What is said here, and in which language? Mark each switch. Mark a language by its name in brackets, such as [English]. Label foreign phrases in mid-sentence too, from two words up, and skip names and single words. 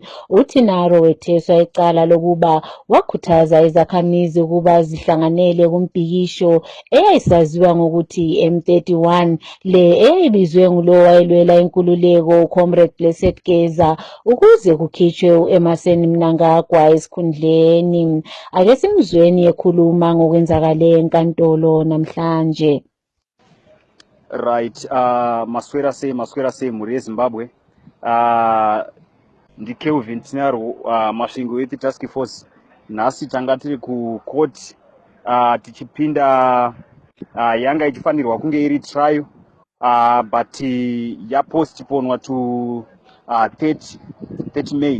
[North Ndebele] UTinaro wetheswa icala lokuba wakhuthaza izakhamizi ukuba zihlanganele kumbhikisho eyayisaziwa ngokuthi M31 le eyayibizwe ngulo wayelwela inkululeko uComrade Blessed Geza ukuze kukhitshwe uEmmerson Mnangagwa esikhundleni. Ake simzweni ekhuluma ngokwenzakale enkantolo namhlanje. [Shona] Right, maswera sei muri yeZimbabwe. Ndi Kelvin Tinaro, Masvingo Youth Task Force. Nhasi tanga tiri kucourt tichipinda yanga ichifanirwa kunge iri trial but yapostponwa to 30 May.